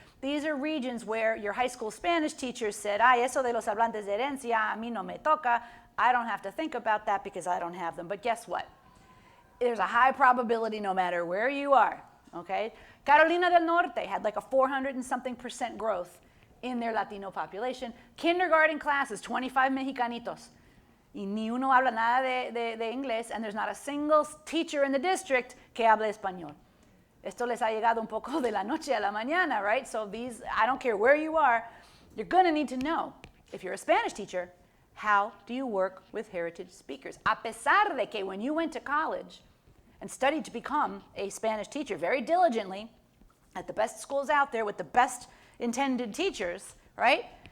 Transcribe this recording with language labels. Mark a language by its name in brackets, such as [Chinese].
[English] These are regions where your high school Spanish teachers said, [Spanish] ay, eso de los hablantes de herencia, a mí no me toca. [English] I don't have to think about that because I don't have them. But guess what? There's a high probability no matter where you are, okay? Carolina del Norte had like a 400 and something % growth in their Latino population. Kindergarten classes, 25 mexicanitos. [Spanish] Y ni uno habla nada de inglés, [English] and there's not a single teacher in the district [Spanish] que hable español. Esto les ha llegado un poco de la noche a la mañana, [English] right? So these, I don't care where you are, you're going to need to know, if you're a Spanish teacher, how do you work with heritage speakers? [Spanish] A pesar de que [English] when you went to college and studied to become a Spanish teacher very diligently at the best schools out there with the best intended teachers, right?